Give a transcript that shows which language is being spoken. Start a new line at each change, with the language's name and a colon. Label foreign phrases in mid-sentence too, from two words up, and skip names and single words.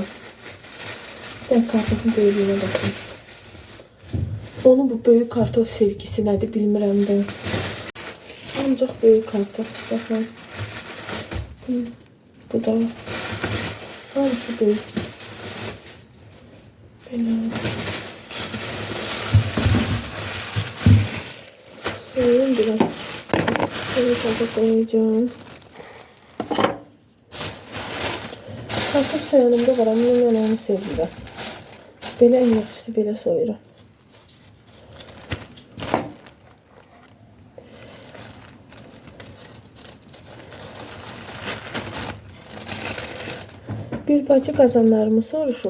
Turkish: Ben kartofun böyüklüğüne bakın.
Azerbaijani: Onun bu böyük kartof sevgisi nədir bilmirəm də. Ancaq böyük kartof. Baxın. Bu da hamısı böyük. Belə.
Turkish: Soyayım biraz. Böyle fazla koyacağım. Kartof soyanımda var ama
Azerbaijani: mən onu sevirəm. Belə en yaxşısı belə soyuram. Bir bacı qazanlarımı soruşub.